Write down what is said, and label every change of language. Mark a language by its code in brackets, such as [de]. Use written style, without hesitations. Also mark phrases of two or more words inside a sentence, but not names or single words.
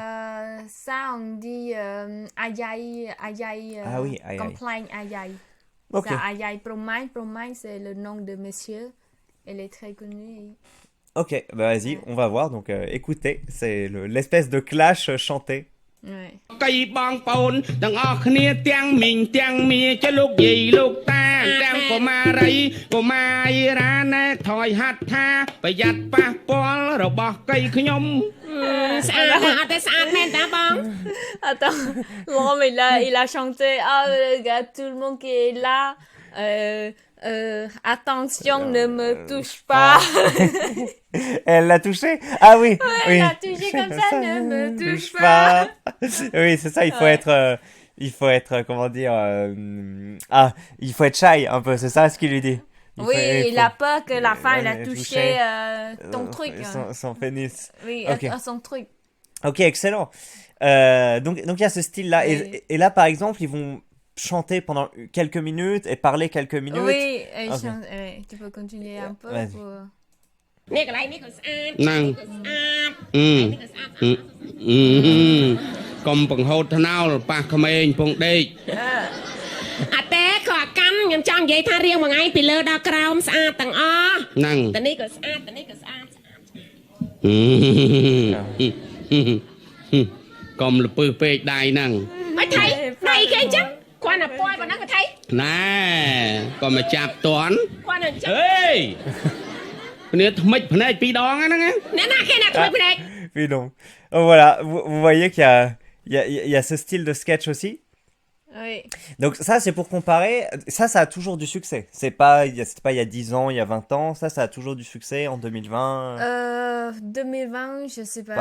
[fr] Ça, on dit ayay, Ah oui, aïe aïe. complain ayay. Ok, Ça, ayay Promai. Promai, c'est le nom de monsieur. Elle est très connue. ok, bah vas-y, Ouais. on va voir. Donc écoutez, c'est l'espèce de clash chanté. Ouais. [km] កៃបងប្អូនទាំងអស់គ្នាទាំងមីងទាំងមាចេះលោកយាយលោកតាទាំងកុមារីកុមារាណែថយហាត់ថាប្រយ័ត្នប៉ះពាល់របស់កៃខ្ញុំ ស្អាតណាស់អត់ទេស្អាតមែនតាបង [fr] Attends, Laurent, il a chanté ah, regarde tout le monde qui est là. Attention, ne me touche pas. Elle l'a touché? Ah oui, oui. Elle a touché comme ça, ne me touche pas. Oui, c'est ça, il faut être, comment dire, il faut être shy un peu, c'est ça ce qu'il lui dit. Oui, il a peur que la femme elle a touché, touché ton truc. son pénis. Oui, Ok. son truc. Ok, excellent. Donc il y a ce style-là. Oui. Et là, par exemple, ils vont chanter pendant quelques minutes et parler quelques minutes. Oui, Ok. tu peux continuer un peu. Vas-y. Pour... [km] នេះកន្លែងនេះក៏ស្អាត ហ្នឹង ក៏ស្អាត អឺ នេះក៏ស្អាត កុំបង្ហូតថ្នោលប៉ះក្មេងពងដេក អត់ទេក៏អត់កាន់ខ្ញុំចង់និយាយថារៀងមួយថ្ងៃពីលើដល់ក្រោមស្អាតទាំងអស់ ហ្នឹង តែនេះក៏ស្អាតតែនេះក៏ស្អាត កុំលពើពេកដៃហ្នឹង អត់ថៃដៃគេអញ្ចឹងគាត់តែពួយប៉ុណ្ណឹងក៏ថៃ ណែកុំមកចាប់តន់ គាត់តែអញ្ចឹង ហេគ្នាថ្មិចភ្នែកពីរដងហ្នឹងណា អ្នកណាគេណាធ្វើភ្នែក [fr] Puis donc, oh, voilà, vous voyez qu'il y a, il y a ce style de sketch aussi. Oui. Donc ça, c'est pour comparer. Ça a toujours du succès. C'était pas il y a 10 ans, il y a 20 ans. Ça a toujours du succès en 2020. 2020, je sais pas,